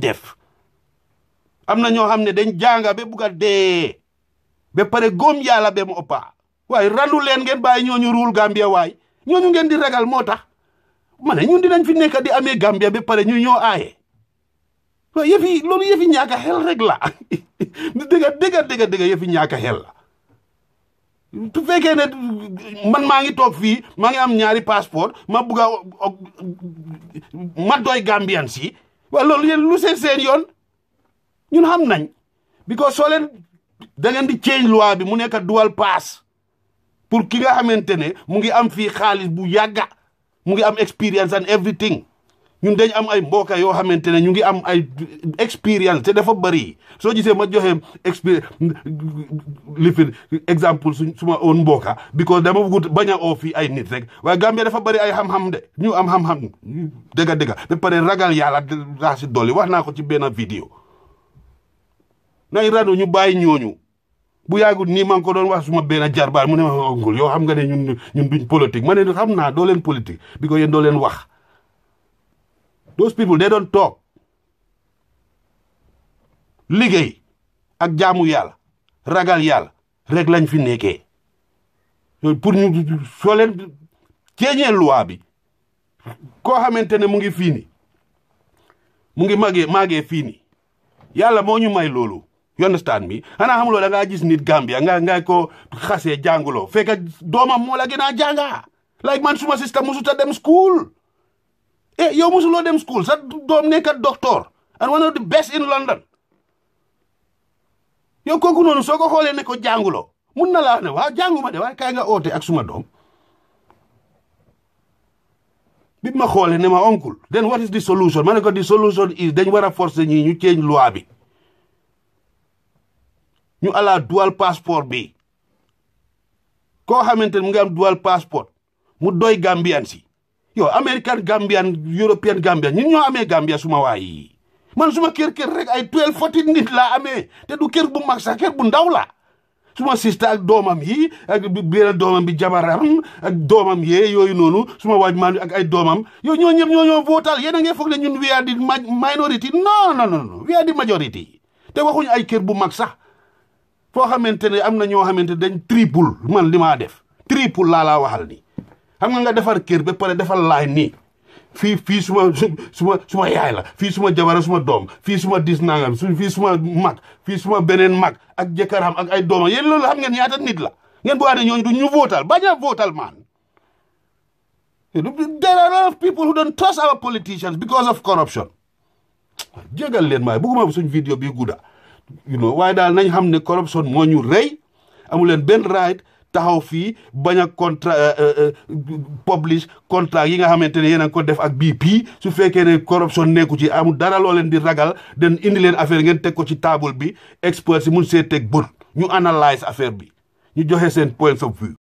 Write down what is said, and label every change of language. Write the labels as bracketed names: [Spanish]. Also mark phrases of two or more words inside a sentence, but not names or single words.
[Wolof] def am na ñoo xam ne dañ jànga ba bugg a dee ba pare góom yàlla ba mu ëppa waaye randu leen ngeen bàyyi ñooñu ruul Gambia waay ñooñu ngeen di ragal moo tax ma ne ñun dinañ fi nekk di amee Gambia ba pare ñu ñoo aaye loolu yëfi ñaaka xel rek la dëgga yëfi ñaaka xel la su fekkee ne man maa ngi toog fii maa ngi am ñaari passeport ma bugg a ma doy Gambian si waaye loolu yéen lu seen yoon ñun xam nañ because soo leen da ngeen di change loi bi mu nekk [English] dual pass [Wolof] pour ki nga xamante ne mu ngi am fii xaalis bu yàgga mu ngi am experience [English] and everything [Wolof] ñun dañ am ay mbokk yoo xamante ne ñu ngi am ay experience te dafa bari soo gisee ma joxe exemple suma own mbokka because dama bëgg bañ a oo fii ay nit rek waaye Gambia dafa bari ay xam-xam de ñu am xam-xam dëgga ba pare ragal yàlla daa si dolli wax naa ko ci benn vidéo nañ ranu ñu bàyyi ñooñu bu yàggul nii maa ngi ko doon wax suma benn jarbaar mu ne ma ngul yoo xam nga ne ñun duñ politique ma ne xam naa doo leen politique bi ko yéen doo leen wax [English] those people they don't talk [Wolof] liggéey ak jaamu yàlla ragal yàlla rek lañ fi nekkee pour ñu soo leen ceeñee loi bi koo xamante ne mu ngi fii ni mu ngi màggee fii ni yàlla moo ñu may loolu [English] you understand me [Wolof] xanaa xamuloo da ngaa gis nit Gambia nga ko xasee jànguloo fekk doomam moo la gën a jànga like man suma sista musuta [English] dem school [Wolof] yow musuloo dem school sa doom nekk doctor [English] and one of the best in London [Wolof] yow kooku noonu soo ko xoolee ne ko jànguloo mun na laa ne waaw jànguma de waaye kaay nga oote ak suma doom bi ma xoolee ne ma oncle [English] then what is the solution [Wolof] ma ne ko [English] the solution is [Wolof] dañ war a forcer ñii ñu change loi bi ñu ala dual passeport bi koo xamante ne mu ngi am dual passeport mu doy Gambian si yow American Gambian European Gambian ñun ñoo amee Gambia suma waay yi man suma kër rek ay 12-14 nit laa amee te du kër bu mag sax kër bu ndaw la suma sista ak doomam yi ak benn doomam bi jabaram ak doomam yee yooyu noonu suma waaj maan ak ay doomam yow ñoo ñëpp ñoo votal yéen a ngi foog ne ñun [English] we are the minority [Wolof] non [English] we are the majority [Wolof] te waxuñu ay kër bu mag sax foo xamante ne am na ñoo xamante dañ triple man li maa def triple laa waxal ni xam nga defar kër ba pare defal laay nii fii suma yaay la fii suma jabara suma doom fii suma dis nangam fii suma mag fii suma beneen mag ak jëkkëram ak ay doomam yéen loolu xam ngeen ñaata nit la ngeen boo ne ñooñu du ñu votal bañ a votal man [English] there are a lot of people who don't trust our politicians because of corruption [Wolof] jégal leen maay bëgguma suñ vidéo bi gudda waaye daal nañ xam ne corruption moo ñu rëy amu leen benn right taxaw fii bañ a publish contrat yi nga xamante ne yéen a ko def ak BP su fekkee ne corruption nekku ci amul dara loo leen di ragal den indi leen affaire ngeen teg ko ci table bi experts yi mun see teg bët ñu analyse affaire bi ñu joxe seen [English] points of view